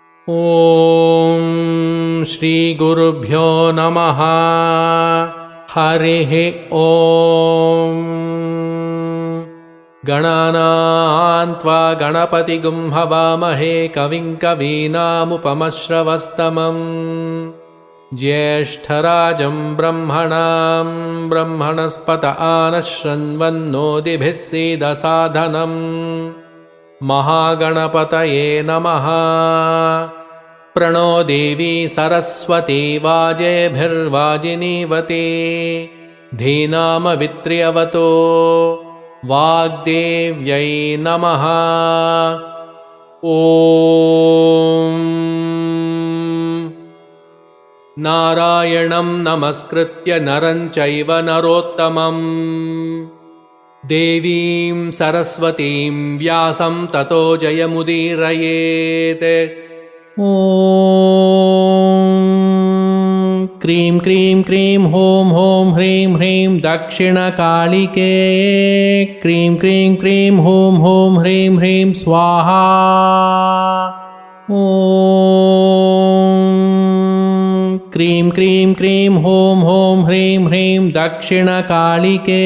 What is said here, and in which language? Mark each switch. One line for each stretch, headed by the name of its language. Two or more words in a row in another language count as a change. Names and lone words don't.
Sanskrit: ಓಂ ಶ್ರೀ ಗುರುಭ್ಯೋ ನಮಃ. ಹರಿಃ ಓಂ. ಗಣಾನಾನ್ ತ್ವಾ ಗಣಪತಿಗುಂ ಹವಾಮಹೇ ಕವಿಂ ಕವೀನಾಮುಪಮಶ್ರವಸ್ತಮಂ. ಜ್ಯೇಷ್ಠರಾಜಂ ಬ್ರಹ್ಮಣಾಂ ಬ್ರಹ್ಮಣಸ್ಪತ ಆನಶೃಣ್ವನ್ನೋತಿಭಿಃ ಸೀದಸಾದನಂ. ಮಹಾಗಣಪತಯೇ ನಮಃ. ಪ್ರಣೋ ದೇವಿ ಸರಸ್ವತಿ ವಾಜೇಭಿರ್ವಾಜಿನೀವತಿ. ಧೀನಾಮವಿತ್ರ್ಯವತೋ ವಾಗ್ದೇವ್ಯೈ ನಮಃ. ಓಂ ನಾರಾಯಣಂ ನಮಸ್ಕೃತ್ಯ ನರಂ ಚೈವ ನರೋತ್ತಮಂ ದೇವೀಂ ಸರಸ್ವತೀಂ ವ್ಯಾಸಂ ತತೋ ಜಯಮುದೀರಯೇತ್. ಓಂ ಕ್ರೀಂ ಕ್ರೀಂ ಕ್ರೀಂ ಹೋಂ ಹೋಂ ಹ್ರೀಂ ಹ್ರೀಂ ದಕ್ಷಿಣಕಾಳಿಕೆ. ಕ್ರೀಂ ಕ್ರೀಂ ಕ್ರೀಂ ಹೋಂ ಹೋಂ ಹ್ರೀಂ ಹ್ರೀಂ ಸ್ವಾಹಾ. ಓಂ ಕ್ರೀಂ ಕ್ರೀಂ ಕ್ರೀಂ ಹೋಂ ಹೋಂ ಹ್ರೀಂ ಹ್ರೀಂ ದಕ್ಷಿಣಕಾಳಿಕೆ.